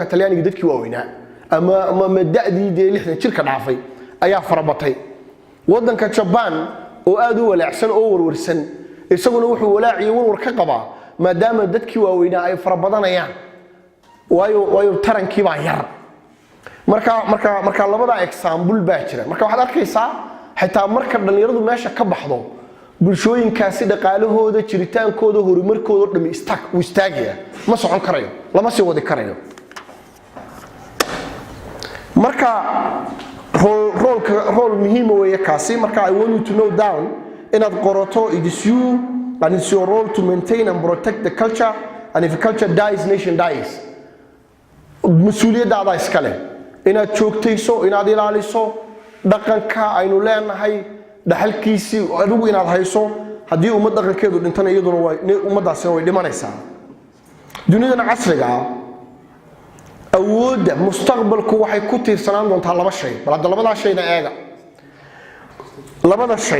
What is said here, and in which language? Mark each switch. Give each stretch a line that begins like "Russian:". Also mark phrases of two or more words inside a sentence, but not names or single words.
Somali: Talyaaniga dadkii waaweynaa ama da'dii 60 jirka dhaafay ayaa farabatay wadanka Japan oo aad u walaacsan oo warwarsan isaguna wuxuu walaaciyo warwar ka qabaa maadaama dadkii waaweynaa ay farabadanayaan waayo tarankii baa yar marka labada example baa jira marka waxaad arkaysaa xitaa marka dhalinyaradu meesha ka baxdo bulshooyinkaasi dhaqaalahooda jiritaankooda horumarkooda dhami istaagaya ma socon karayo lama sii wadi karayo marka role muhiim weeye kaasi marka
English: I want you to know down
Somali: inaad qorato
English: it is you and it's your role to maintain and protect the culture and if culture dies nation dies
Somali: mas'uuliyadda iska leh inaad joogtayso inaad ilaaliso dhaqanka aynu leenahay dhaxalkiisii adigu inaad hayso hadii ummad dhaqankeedu dhintana iyaduna way ummadaasina way dhimanaysaa dunida casriga ah awooda mustaqbalku waxay ku tiirsanaan doontaa laba shay bal labada shayna eega labada